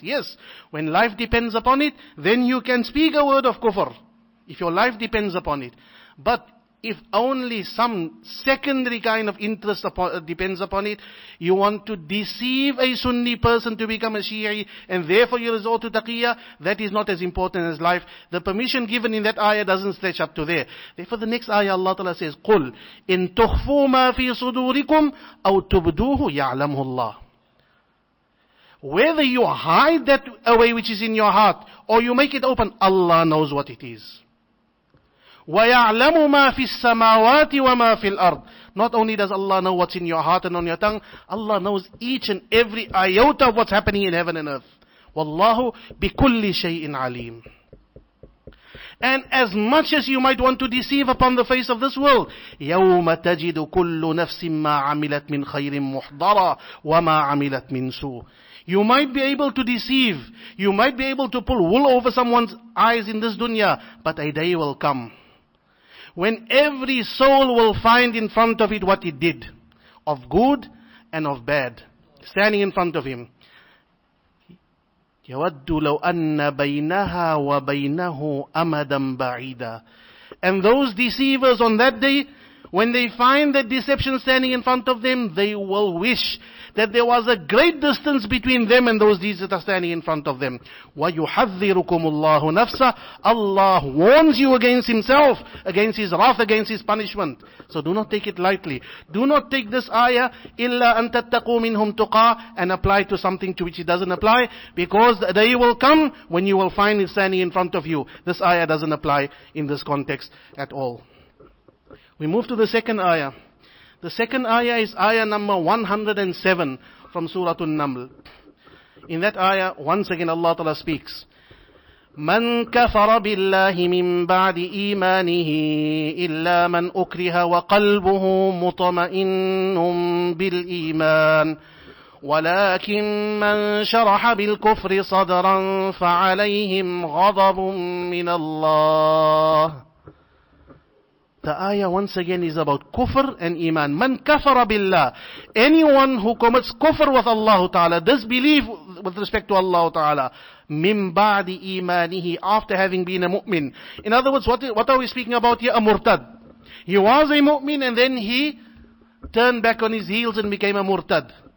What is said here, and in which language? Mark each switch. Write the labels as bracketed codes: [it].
[en] Yes, when life depends upon it, then you can speak a word of kufr, if your life depends upon it. But if only some secondary kind of interest depends upon it, you want to deceive a Sunni person to become a Shi'i, and therefore you resort to taqiyya, that is not as important as life. The permission given in that ayah doesn't stretch up to there. Therefore the next ayah Allah Ta'ala says, [ar] قُلْ إِن تُخْفُوا مَا فِي صُدُورِكُمْ أَوْ تُبْدُوهُ يَعْلَمْهُ اللَّهُ. [en] Whether you hide that away which is in your heart, or you make it open, Allah knows what it is. [ar] وَيَعْلَمُ مَا فِي السَّمَاوَاتِ وَمَا فِي الْأَرْضِ. [en] Not only does Allah know what's in your heart and on your tongue, Allah knows each and every iota of what's happening in heaven and earth. [ar] وَاللَّهُ بِكُلِّ شَيْءٍ عَلِيمٍ. [en] And as much as you might want to deceive upon the face of this world, [ar] يَوْمَ تَجِدُ كُلُّ نَفْسٍ مَا عَمِلَتْ مِنْ خَيْرٍ مُحْضَرًا وَمَا عَمِلَتْ مِنْ سُوءٍ. [en] You might be able to deceive, you might be able to pull wool over someone's eyes in this dunya, but a day will come when every soul will find in front of it what it did, of good and of bad, standing in front of him. [ar] يَوَدُّ لَوْ أَنَّ بَيْنَهَا وَبَيْنَهُ أَمَدًا بَعِيدًا. [en] And those deceivers on that day When they find that deception standing in front of them, they will wish that there was a great distance between them and those deeds that are standing in front of them. [ar] وَيُحَذِّرُكُمُ اللَّهُ نَفْسَهُ. [en] Allah warns you against Himself, against His wrath, against His punishment. So do not take it lightly. Do not take this ayah, [ar] إِلَّا أَن تَتَّقُوا مِنْهُمْ تُقَى, [en] and apply to something to which it doesn't apply, because the day will come when you will find it standing in front of you. This ayah doesn't apply in this context at all. We move to the second ayah. The second ayah is ayah number 107 from Surah An-Naml. In that ayah, once again Allah Ta'ala speaks. [ar] من كفر بالله من بعد إيمانه إلا من أكره وقلبه مطمئن بالإيمان ولكن من شرح بالكفر صدرا فعليهم غضب من الله. [en] The ayah once again is about kufr and iman. [ar] Man kafara billah. [en] Anyone who commits kufr with Allah Ta'ala, disbelief with respect to Allah Ta'ala, [ar] min ba'di imanihi, [en] after having been a mu'min. In other words, what are we speaking about here? A murtad. He was a mu'min and then he turned back on his heels and became a murtad.